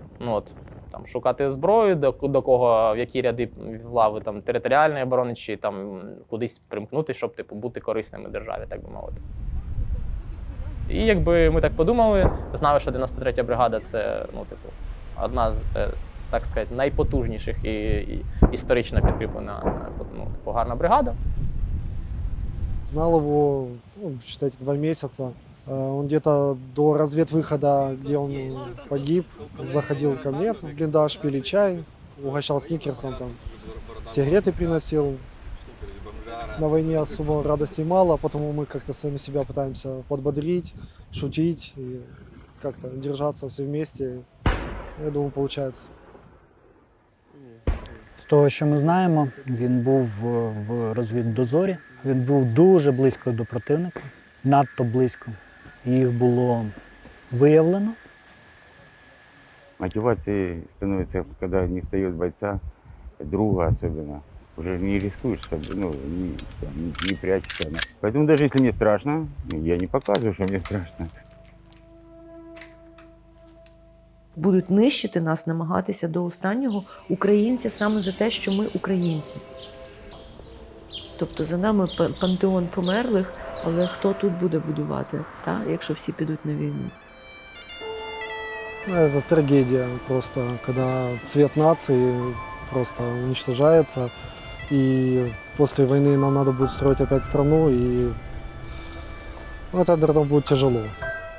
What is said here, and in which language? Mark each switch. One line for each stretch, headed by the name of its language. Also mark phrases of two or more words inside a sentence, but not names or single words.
Ukrainian: Шукати зброю, до кого, в які ряди лави територіальної оборони, чи кудись примкнути, щоб бути корисними державі, так би мовити. І ми так подумали, знали, що 93-я бригада – це одна з, так сказати, найпотужніших і історично підкріплена гарна бригада.
Russian: Знал его, считайте, 2 месяца. Он где-то до разведвыхода, где он погиб, заходил ко мне в блиндаж, пили чай, угощал сникерсом, сигареты приносил. На войне особо радостей мало, потому мы как-то сами себя пытаемся подбодрить, шутить и как-то держаться все вместе. Я думаю, получается.
Ukrainian: З того, що ми знаємо, він був в розвіддозорі, він був дуже близько до противника, надто близько. Їх було виявлено.
Russian: Мотивацией становится, когда не встает бойца, друга особенно. Уже не рискуешь, не прячешься. Поэтому даже если мне страшно, я не показываю, что мне страшно.
Ukrainian: Будуть нищити нас, намагатися до останнього українця саме за те, що ми українці. Тобто за нами пантеон померлих, але хто тут буде будувати, та? Якщо всі підуть на війну?
Russian: Ну, это трагедия просто, когда цвет нации просто уничтожается. И после войны нам надо будет строить опять страну, и ну, это, наверное, будет тяжело.